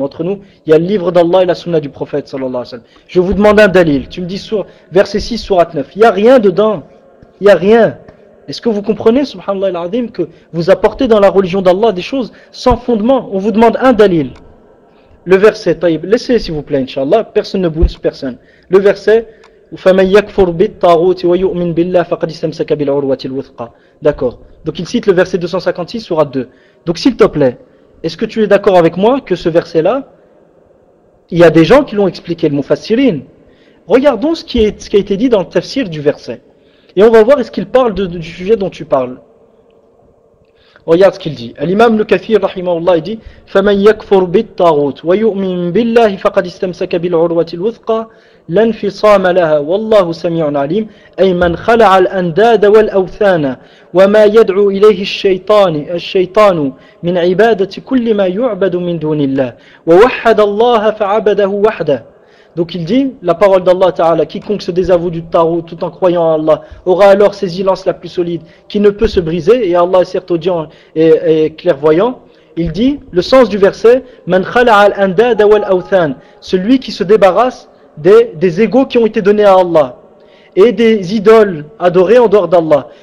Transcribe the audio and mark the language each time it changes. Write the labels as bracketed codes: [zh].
[fr] Entre nous, il y a le livre d'Allah et la sunna du prophète sallallahu alayhi wa sallam. Je vous demande un dalil. Tu me dis verset 6, sourate 9. Il n'y a rien dedans. Il n'y a rien. Est-ce que vous comprenez, subhanallah al-azim, que vous apportez dans la religion d'Allah des choses sans fondement? On vous demande un dalil. Le verset, taïb, laissez s'il vous plaît, inshallah, personne ne bounce personne. Le verset, [ar] فَمَنْ يَكْفُرْ بِالطَّاغُوتِ وَيُؤْمِنْ بِاللَّهِ فَقَدْ اسْتَمْسَكَ بِالْعُرْوَةِ الْوُثْقَى. [fr] D'accord. Donc il cite le verset 256, sourate 2. Donc s'il te plaît, est-ce que tu es d'accord avec moi que ce verset-là, il y a des gens qui l'ont expliqué, le mufassirin. Regardons ce qui a été dit dans le tafsir du verset. Et on va voir est-ce qu'il parle du sujet dont tu parles. Regarde ce qu'il dit. L'imam le kafir, rahimahullah, il dit [ar] فَمَنْ يَكْفُرْ بِالطَّاغُوتِ وَيُؤْمِنْ بِاللَّهِ فَقَدْ اسْتَمْسَكَ بِالْعُرْوَةِ الْوُثْقَى لَنْفِصَامَ لَهَا وَاللَّهُ سَمِيعٌ عَلِيمٌ أي من خلع الأنداد والأوثان وما يدعو إليه الشيطان من عبادة كل ما يعبد من دون الله ووحد الله فعبده وحده. [fr] Donc il dit, la parole d'Allah Ta'ala, quiconque se désavoue du tarot tout en croyant en Allah aura alors sa silence la plus solide qui ne peut se briser, et Allah est certes audient et clairvoyant. Il dit, le sens du verset, man khala'a al-andad wal-awthan, celui qui se débarrasse des égaux qui ont été donnés à Allah et des idoles adorées en dehors d'Allah.